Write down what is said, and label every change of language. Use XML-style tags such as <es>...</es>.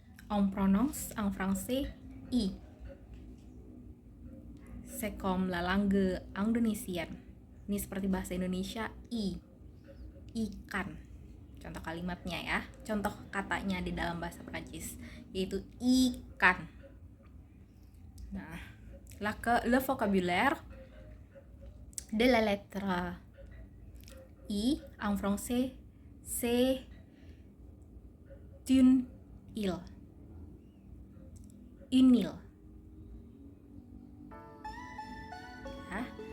<fr>On prononce en français I. C'est comme la langue indonesienne.</fr> <id>Ini seperti bahasa Indonesia I. Ikan. Contoh kalimatnya ya. Contoh katanya di dalam bahasa Prancis yaitu ikan.</id> <fr>Nah, le vocabulaire de la lettre I en français c'est une île. Une île. Ya,</fr>